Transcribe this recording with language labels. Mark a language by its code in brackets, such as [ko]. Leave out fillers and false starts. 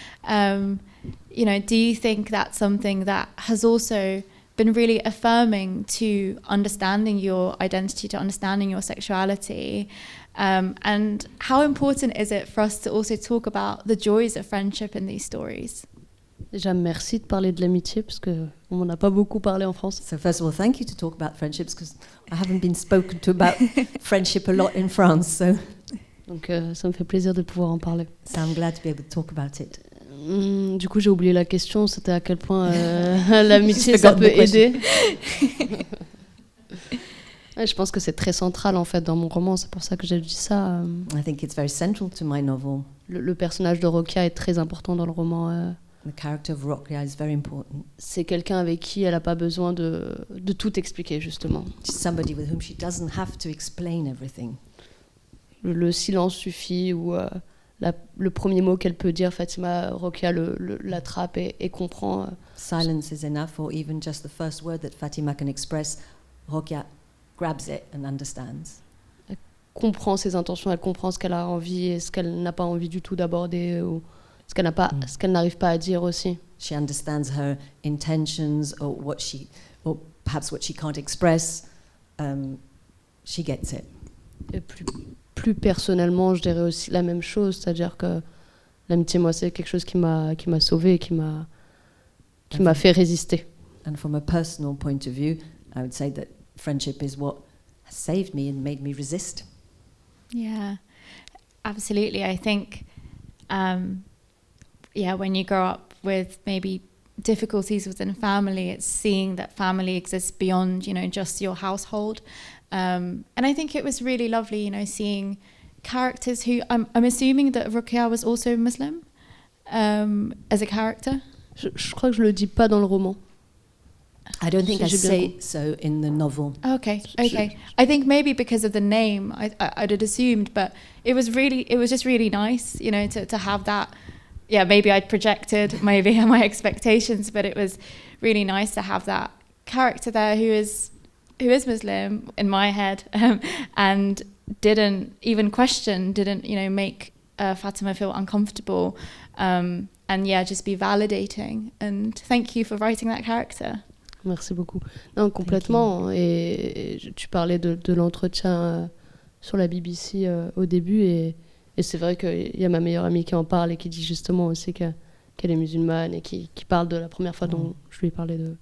[en] You know, do you think that's something that has also been really affirming to understanding your identity, to understanding your sexuality? And how important is it for us to also talk about the joys of friendship in these stories? [fr] Déjà, merci de parler de l'amitié, parce qu'on n'en a pas beaucoup parlé en France. [en] So first of all, thank you to talk about friendships, because I haven't been spoken to about friendship a lot in France. So [fr] Ça me fait plaisir de pouvoir en parler. [en] I'm glad to be able to talk about it. [fr] Du coup, j'ai oublié la question, c'était à quel point l'amitié, ça peut aider. Ouais, je pense que c'est très central en fait dans mon roman, c'est pour ça que j'ai dit ça. [en] I think it's very central to my novel. [fr] Le personnage de Rokia est très important dans le roman. [en] The character of Rokia is very important. [fr] C'est quelqu'un avec qui elle n'a pas besoin de tout expliquer, justement. [en] She's somebody with whom she doesn't have to explain everything. [fr] Le silence suffit, ou le premier mot qu'elle peut dire, Fatima, Rokia l'attrape et comprend. [en] Silence is enough, or even just the first word that Fatima can express, Rokia grabs it and understands. [fr] Elle comprend ses intentions, elle comprend ce qu'elle a envie et ce qu'elle n'a pas envie du tout d'aborder, ou ce qu'elle n'arrive pas à dire aussi. [en] She understands her intentions, or perhaps what she can't express. She gets it. [fr] Et plus personnellement, je dirais aussi la même chose, c'est-à-dire que l'amitié, moi, c'est quelque chose qui m'a sauvée, qui m'a fait résister. [en] And from a personal point of view, I would say that friendship is what has saved me and made me resist. Yeah, absolutely. I think, when you grow up with maybe difficulties within family, it's seeing that family exists beyond, you know, just your household. And I think it was really lovely, you know, seeing characters who, I'm assuming that Rokia was also Muslim as a character. [fr] Je crois que je le dis pas dans le roman. [en] I don't think I say so in the novel. Okay. I think maybe because of the name, I'd had assumed, but it was just really nice, you know, to have that. Yeah, maybe I'd projected maybe my expectations, but it was really nice to have that character there who is Muslim in my head, and didn't even question, you know, make Fatima feel uncomfortable, and just be validating. And thank you for writing that character. [fr] Merci beaucoup. Non, complètement. Et tu parlais de l'entretien sur la BBC au début, et c'est vrai qu'il y a ma meilleure amie qui en parle et qui dit justement aussi qu'elle est musulmane, et qui parle de la première fois dont je lui ai parlé de...